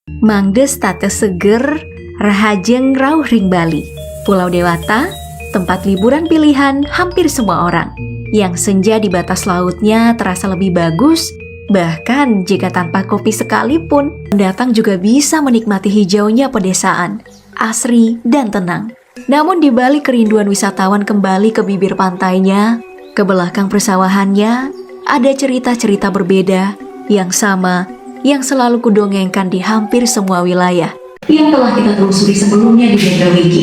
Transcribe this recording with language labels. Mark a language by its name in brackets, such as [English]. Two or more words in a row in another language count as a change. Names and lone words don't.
[Balinese] Mangdes tate seger, rahajeng rauh ring Bali. [Indonesian] Pulau Dewata, tempat liburan pilihan hampir semua orang. Yang senja di batas lautnya terasa lebih bagus, bahkan jika tanpa kopi sekalipun, pendatang juga bisa menikmati hijaunya pedesaan, asri dan tenang. Namun di balik kerinduan wisatawan kembali ke bibir pantainya, ke belakang persawahannya, ada cerita-cerita berbeda yang sama yang selalu kudongengkan di hampir semua wilayah yang telah kita telusuri sebelumnya di Gendra Wiki.